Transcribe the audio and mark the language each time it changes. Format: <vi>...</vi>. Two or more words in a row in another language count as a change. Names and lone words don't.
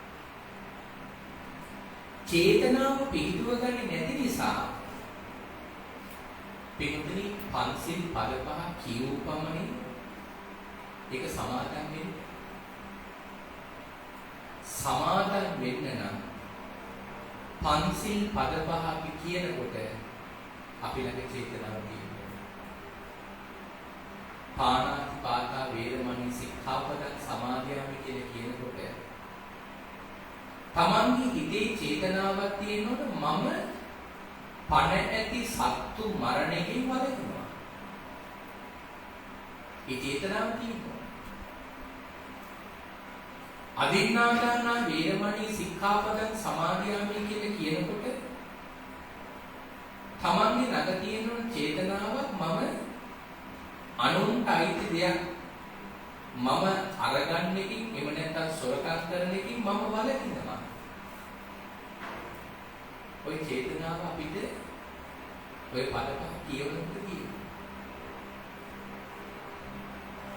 <si>චේතනාව පිළිගව ගන්නේ නැති නිසා පින්තුනි පන්සිල් පද පහ කියවපමණින් ඒක සමාදන් වෙන්නේ. සමාදන් වෙන්න නම් පන්සිල් පද පහ අපි කියනකොට අපි ළඟ චේතනාව තියෙනවා.</si> <pi>පාණාතිපාතා වේරමණී සික්ඛාපදං සමාදියාමි</pi> <si>කියලා කියනකොට තමන්ගේ හිතේ චේතනාවක් තියෙනකොට මම පණ ඇති සත්තු මරණයෙන් වළකිනවා. ඒ චේතනාව තියෙනවා.</si> <pi>අදින්නාදානා වේරමණී සික්ඛාපදං සමාදියාමි</pi> <si>කියලා කියනකොට තමන්ගේ ළඟ තියෙන චේතනාවක් මම අනුන්ට අයිති දෙයක් මම අරගන්න එකකින් එම නැත්නම් සොරකම් කරන එකකින් මම වළකිනවා. ওই චේතනාව අපිට ඔය පද පහ කියවනකොට තියෙනවා.</si>